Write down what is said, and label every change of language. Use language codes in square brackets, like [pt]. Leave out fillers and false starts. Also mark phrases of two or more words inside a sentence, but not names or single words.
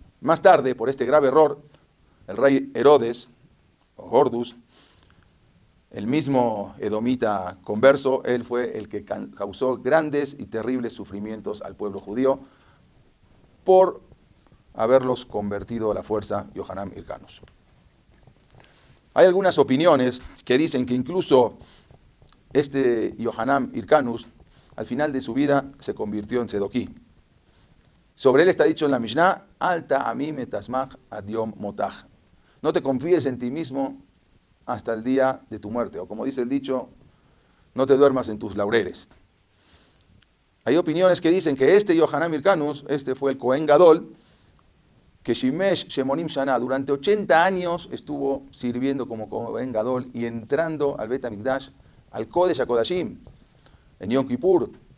[es] Más tarde, por este grave error, el rey Herodes, o Gordus, el mismo edomita converso, él fue el que causó grandes y terribles sufrimientos al pueblo judío por haberlos convertido a la fuerza Yohanan Hircanus. Hay algunas opiniones que dicen que incluso este Yohanan Hircanus, al final de su vida, se convirtió en Sedoquí. Sobre él está dicho en la Mishnah, [he] אל תאמין בעצמך עד יום מותך. [es] No te confíes en ti mismo hasta el día de tu muerte. O como dice el dicho, no te duermas en tus laureles. Hay opiniones que dicen que este Yohanan Hircanus, este fue el [he] כהן גדול, [es] que [he] שימש שמונים שנה, [es] durante 80 años estuvo sirviendo como [he] כהן גדול [es] y entrando al Bet HaMikdash, al Kodesh HaKodashim, en Yom Kippur.